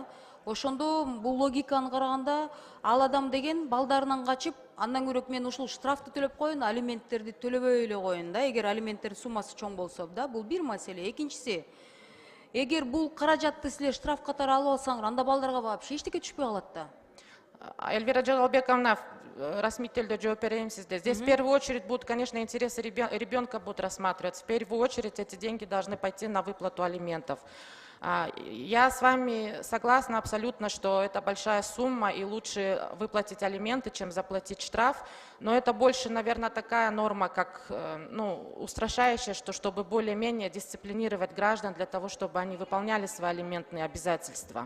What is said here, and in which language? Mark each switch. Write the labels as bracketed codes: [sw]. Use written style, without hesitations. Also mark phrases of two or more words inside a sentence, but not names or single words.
[ky] Ошондо бул логиканы караганда ал адам деген балдарынан качып, андан көрөк мен ушул штрафты төлөп коеюн, алименттерди төлөбөй эле коеюн да, эгер алименттердин суммасы чоң болсо да. Бул бир маселе. Экинчиси, эгер бул каражатты силер штраф катары алып алсаңар, анда балдарга вообще эчтеке түшпөй калат да. Эльвира Жолдобековна, расмий телдө жооп берейин сизде. [ru] Здесь в первую очередь будут, конечно, интересы ребенка будут рассматриваться. В первую очередь эти деньги должны пойти на выплату алиментов. Я с вами согласна абсолютно, что это большая сумма и лучше выплатить алименты, чем заплатить штраф. Но это больше, наверное, такая норма, как устрашающая, что чтобы более-менее дисциплинировать граждан для того, чтобы они выполняли свои алиментные обязательства.